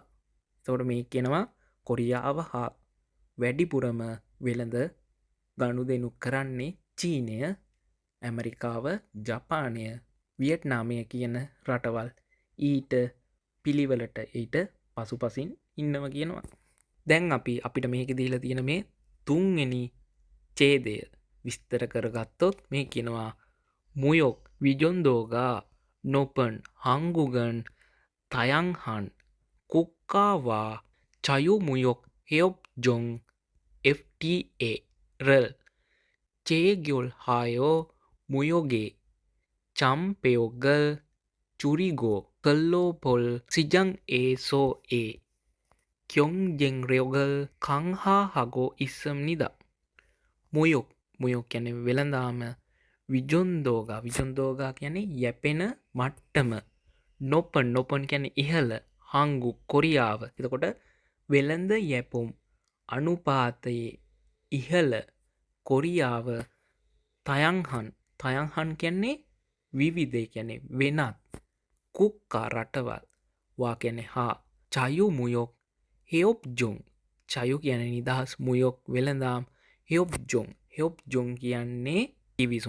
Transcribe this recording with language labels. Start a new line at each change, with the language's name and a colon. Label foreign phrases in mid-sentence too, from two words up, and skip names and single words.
Sinhala: එතකොට මේ කියනවා කොරියාව හා වැඩිපුරම වෙළඳ ගනුදෙනු කරන්නේ චීනය ඇමරිකාව ජපානය වියට්නාමය කියන රටවල් ඊට පිළිවෙලට ඊට පසුපසින් ඉන්නව කියනවා. දැන් අපිට මේක දීලා තියෙන මේ තුන්වෙනි ඡේදය විස්තර කරගත්තොත් මේ කියනවා
Korean: 무역 의존도가 높은 한국은 다양한 국가와 자유 무역 협정 FTA를 체결하여 무역의 장벽을 줄이고 글로벌 시장에서 경쟁력을 강화하고 있습니다.
Sinhala: මුයොක් කියන්නේ වෙළඳාම විජොන්දෝගා කියන්නේ යැපෙන මට්ටම නොපන් කියන්නේ ඉහළ හංගු කොරියාව. එතකොට වෙළඳ යැපුම් අනුපාතයේ ඉහළ කොරියාව තයංහන් කියන්නේ විවිධ කියන්නේ වෙනත් කුක්කා රටවල් වා කියන්නේ හා
Korean: 자유 무역 협정
Sinhala: චයු කියන්නේ නිදහස් මුයොක් වෙළඳාම් හෙයොප් ජොන් කියන්නේ ගිවිසුම්.